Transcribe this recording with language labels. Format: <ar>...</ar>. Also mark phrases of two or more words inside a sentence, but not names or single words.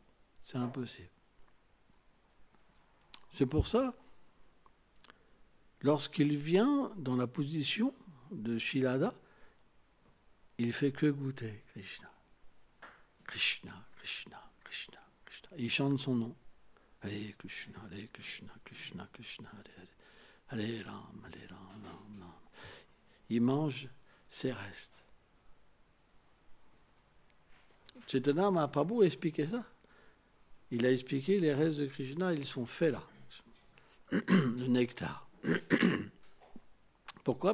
<fr>C'est impossible. C'est pour ça lorsqu'il vient dans la position de Shilada, il fait que goûter Krishna. Krishna, Krishna, Krishna, Krishna. Il chante son nom.</fr> <sa>Hare Krishna, Hare Krishna, Krishna, Krishna, Hare Hare. Hare Ram, Hare Ram, Ram, Ram.</sa> <fr>Il mange ses restes. Chaitanya Mahaprabhu a expliqué ça. Il a expliqué les restes de Krishna, ils sont faits là. Le nectar. Pourquoi?</fr>